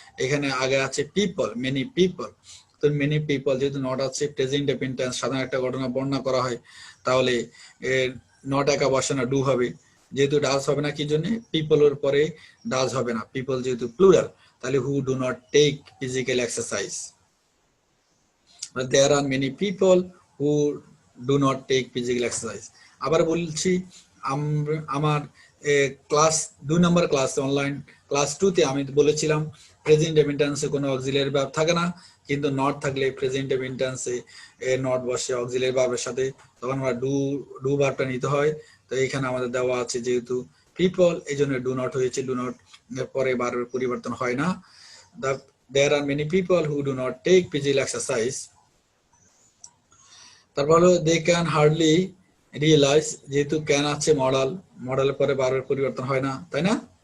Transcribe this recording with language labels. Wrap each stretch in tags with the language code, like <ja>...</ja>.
<bn>এখানে আগে আছে পিপল, মেনি পিপল, তো মেনি পিপল যেহেতু নট আছে, প্রেজেন্ট ইনডেফিনিট টেন্স, সাধারণ একটা ঘটনা বর্ণনা করা হয়, তাহলে নট একা বসে না, ডু হবে। যেহেতু ডাজ হবে না, কি জন্য? পিপলের পরে ডাজ হবে না, পিপল যেহেতু প্লুরাল, তাহলে</bn> <en>Who do not take physical exercise. there are many people who do not take physical exercise.</en> <bn>আবার বলছি, আমার ক্লাস 2 নম্বর ক্লাস অনলাইন ক্লাস 2 তে আমি বলেছিলাম প্রেজেন্ট ইনডেফিনিট টেন্সে কোনো অক্সিলিয়ারি ভার্ব থাকে না, কিন্তু নট থাকলে প্রেজেন্ট ইনডেফিনিট টেন্সে নট বসে অক্সিলিয়ারি ভার্বের সাথে, তখন আমরা ডু ভার্বটা নিতে হয়। তো এখানে আমাদের দেওয়া আছে যেহেতু পিপল, এই জন্য ডু নট হয়েছে, ডু নট পরে ভার্বের পরিবর্তন হয় না।</bn> <en>there are many people who do not take physical exercise.</en> <bn>তারপর হলো দে ক্যান হার্ডলি রিয়েলাইজ, যেহেতু ক্যান আছে মডেলের পরে ভার্বের পরিবর্তন হয় না, তাই না?</bn>